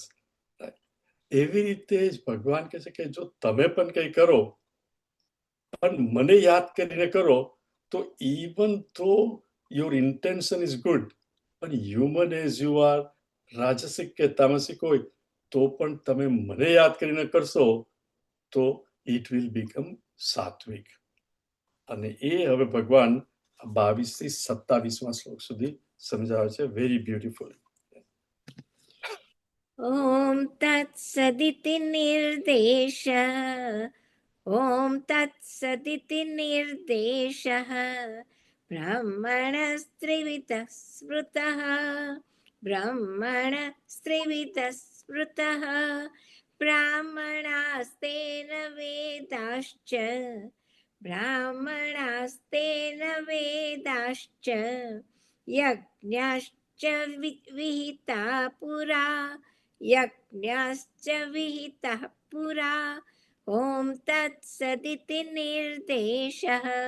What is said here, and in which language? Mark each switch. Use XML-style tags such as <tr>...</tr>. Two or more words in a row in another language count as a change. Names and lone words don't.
<gu>એવી રીતે જ ભગવાન કહે છે કે જો તમે પણ કંઈ કરો પણ મને યાદ કરીને કરો, તો</gu> <en>even though your intention is good,</en> <gu>પણ</gu> <en>human as you are,</en> <gu>રાજસિક કે તામસિક હોય, તો પણ તમે મને યાદ કરીને કરશો તો</gu> <en>it will become</en> <gu>સાત્વિક. અને એ હવે ભગવાન 22 થી 27 શ્લોક સુધી સમજાવે છે,</gu> <en>very beautiful.</en> <sa>ॐ तत्सदिति निर्देशः ॐ तत्सदिति निर्देशः ब्रह्मणस्त्रिविधः स्मृतः ब्रह्मणस्त्रिविधः स्मृतः ब्राह्मणास्तेन वेदाश्च ब्राह्मणास्तेन वेदाश्च यज्ञाश्च विहिता पुरा यज्ञाश्च विहितः पुरा ॐ तत्सदिति निर्देशः</sa>